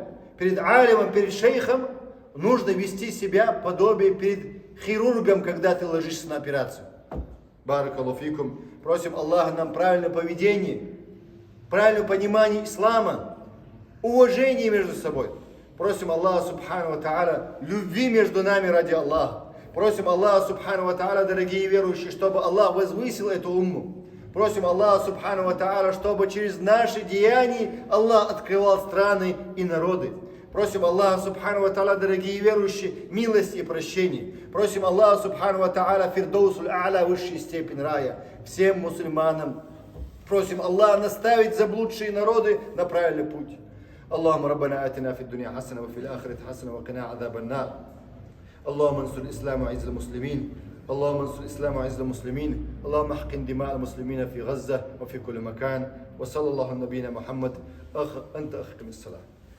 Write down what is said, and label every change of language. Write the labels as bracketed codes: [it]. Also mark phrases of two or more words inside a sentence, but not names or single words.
[ru] Перед алимом, перед шейхом нужно вести себя подобие перед хирургом, когда ты ложишься на операцию. [ar] بارك الله فيكم. [ru] Просим Аллаха нам правильное поведение, правильное понимание ислама, уважение между собой. Просим Аллаха [ar] سبحانه وتعالى [ru] любви между нами ради Аллаха. Просим Аллаха [ar] سبحانه وتعالى, [ru] дорогие верующие, чтобы Аллах возвысил эту умму. Просим Аллаха [ar] سبحانه وتعالى, [ru] чтобы через наши деяния Аллах открывал страны и народы. Просим Аллаха [ar] سبحانه وتعالى, [ru] дорогие верующие, милости и прощения. Просим Аллаха [ar] سبحانه وتعالى, الفردوس الأعلى, [ru] высшая степень рая. Всем мусульманам просим Аллаха наставить заблудшие народы на правильный путь. [ar] اللهم ربنا آتنا في الدنيا حسنة وفي الآخرة حسنة وقنا عذاب النار. اللهم انصر الإسلام وعز المسلمين. اللهم انصر الإسلام وعز المسلمين. اللهم احقن دماء المسلمين في غزة وفي كل مكان. وصلى الله على نبينا محمد. أنت أخ من الصلاة.